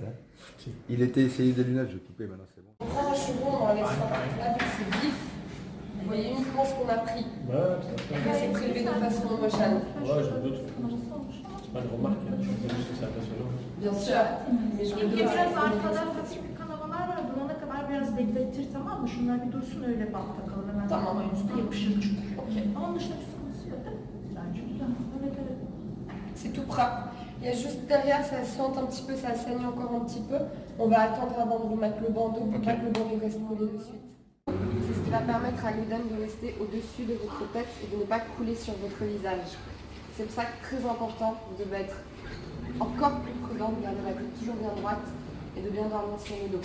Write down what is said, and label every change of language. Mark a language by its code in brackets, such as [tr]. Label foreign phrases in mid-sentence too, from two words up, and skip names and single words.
[fr] Hein. Il était essayé des lunettes, je coupais, maintenant c'est bon. On prend un chaudron dans les seins. Là, vu que c'est vif, vous voyez uniquement ce qu'on a pris. Ouais, tout à fait. C'est prélevé de façon homogène. Ouais, je me doute. C'est pas une remarque, hein. Je sais juste que c'est impressionnant. Bien sûr, mais je me [tr] İlk [fr] doute. [tr] biraz arkada hafif bir kanamalar var. Bulana kadar biraz beklettir, tamam mı? Şunlar bir dursun, öyle bant takalım. Hemen Tamam. tamam. Üstü yapışır çünkü. Ok. Onun dışında bir sıkıntısı yok değil mi? Bence güzel. Evet evet. [fr] C'est tout propre. Il y a juste derrière, ça sente un petit peu, ça saigne encore un petit peu. On va attendre avant de vous mettre le bandeau pour pas que le bandeau reste collé de suite. C'est ce qui va permettre à l'œdème de rester au-dessus de votre tête et de ne pas couler sur votre visage. C'est pour ça que très important, vous devez être encore plus prudent, de garder la tête toujours bien droite et de bien dormir sur le dos.